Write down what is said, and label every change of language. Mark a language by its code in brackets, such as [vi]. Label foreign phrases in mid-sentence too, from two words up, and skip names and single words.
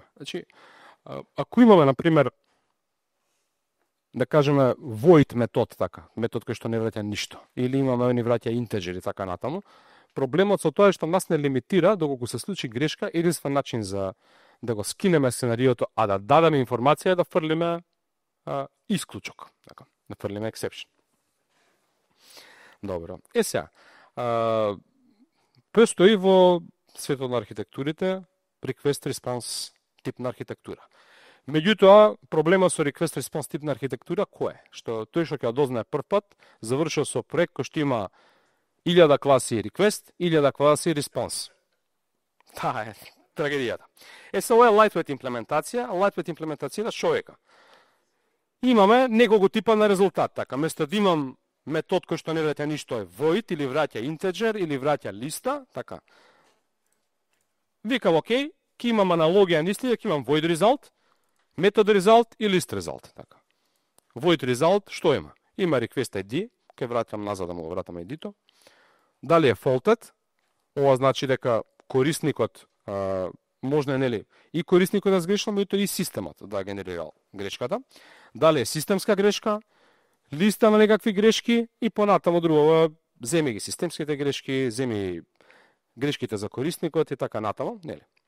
[mk] Значи, ако имаме, например, да кажеме void метод, така, метод кој што не враќа ништо, или имаме ни враќа интеджери, така натаму, проблемот со тоа е што нас не лимитира доколку се случи грешка, единствен начин за да го скинеме сценариото, а да дадеме информација да фрлиме исклучок, така, да фрлиме exception. Добро. Сега, постои во светот на архитектурите [en] request response [mk] тип на архитектура. Меѓутоа, проблемот со [en] request response [mk] тип на архитектура кој е? Што тој што ќе дознае прв пат, завршил со проект кој што има 1000 класи request, 1000 класи response. Таа е трагедијата. Се ова е lightweight имплементација, lightweight имплементација што века? Имаме неколку типа на резултат, така, место да имам метод кој што не враќа ништо е void или враќа integer или враќа листа, така. Викам окей, ќе имам аналогија на исти, ќе имам [en] void result, method result [mk] и [en] list result, [mk] така. [en] Void result [mk] што има? Има [en] request ID, [mk] ќе вратам назад да му го вратам ID-то. Дали е faulted? Ова значи дека корисникот можна нели и корисникот да сгрешил, меѓутоа и системот да генерирал грешката. Дали е системска грешка, листа на некакви грешки и понатаму друго, земи ги системските грешки, земи грешките за корисникот и така натаму, нели.